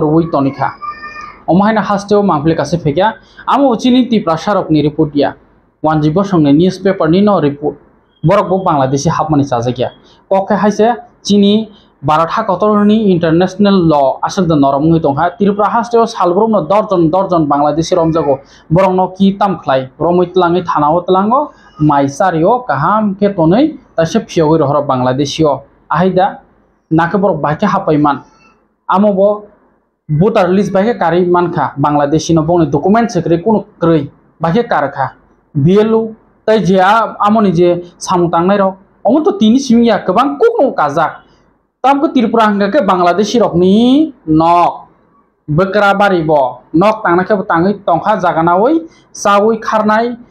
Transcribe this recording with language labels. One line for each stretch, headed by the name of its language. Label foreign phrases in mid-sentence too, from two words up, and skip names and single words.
Kok Borok: woi tonika omahina hasteo mangle kase fekya amo chini Tripura rok ni report ya wanjibo songne newspaper ni no report borok bo Bangladeshi hapmani chajakya kokhe haise chini Baratha kotorni
English: international law
Kok Borok: asal the noromngi tongha Tripura hasteo salbrom no dorjon Bangladeshi romjago borok no ki tam khlai romoitlangi thanao tlango maisario kaham ke tonei tase phiogoi rohor Bangladeshio ahida नाके borok bahke hapaiman amo bo
English: voter list
Kok Borok: bahke kari mankha Bangladeshi no bongni document sekre kono krei bahke karkha BLO tai je amoni je samung tangnai rok omo to tini simya kebang kokno kajak tamko Tripura hangke Bangladeshi rok ni nok bekra bari bo nok tangna ke tangi tongkha jagana oi sawi kharnai